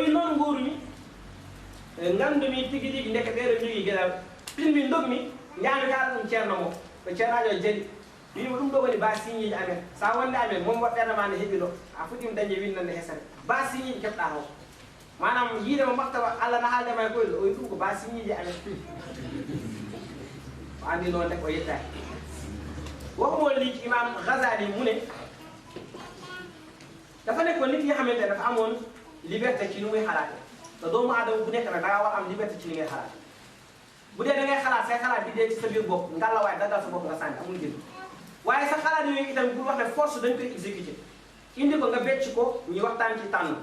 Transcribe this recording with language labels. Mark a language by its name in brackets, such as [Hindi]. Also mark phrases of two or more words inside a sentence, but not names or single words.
[Fula] noon gowrumi gandumi tigui tigui ndeke ɓeɗo jogui gueɗal pinmi dogmi ñami kala ɗum ceerno mo ko ceernajo jaɗi wimo ɗum ɗo woni ba signiji amen sa wonde amen moom waɗɗenama nde heeɓi ɗo a fuɗɗima dañde windande hesere ba signiji keɓɗa o manam yiidema maktaba Allah na haaldema e koyɗo o wi ɗum ko ba signiji amen [Wolof] o andi noon tek o yettaki waxumoon lii ci imam Ghazali mu ne dafa nekkoon nit yi xamante ne dafa amoon liberté ci ni muy xalaate te doomu aadama bu nekk nag da ngaa war am liberté ci ni ngay xalaate bu dee da ngay xalaat say xalaat di dee ci sa biir bopp ngalla waaye daggal sa bopp nga sànni amul njëriñ waaye sa xalaat yooyu itam pour wax ne force dañ koy exécuter indi ko nga becc ko ñu waxtaan ci tànn